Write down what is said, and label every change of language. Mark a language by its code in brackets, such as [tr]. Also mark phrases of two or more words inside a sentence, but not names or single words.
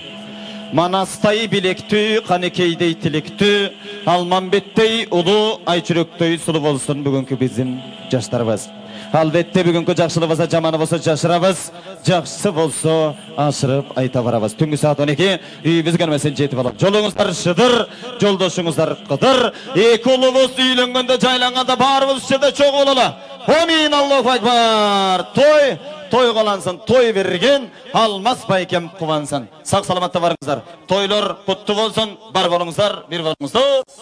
[ky] Манастай билектүү, канекейдей тилектүү, Алмамбеттей улуу, айчүрөктөй сулуу болсун бүгүнкү биздин жаштарыбыз. Албетте бүгүнкү жакшылыгыбызда жаманы болсо жашырабыз, жакшысы болсо ашырып айта барабыз. Түнгү саат 12 үйүбүзгө келмесин жетип алып. Жолуңуздар шыдыр, жолдошуңуздар кыдыр. Эки улубуз үйлөнгөндө, жайланганда баарыбыз ушерде чогуу бололу. [ar] آمين، الله أكبر. [ky] Той калансын, той берген Алмаз байкем кубансын. Сак саламатта барыңыздар. Тойлор куттуу болсун, бар болуңуздар, бир болуңуздар.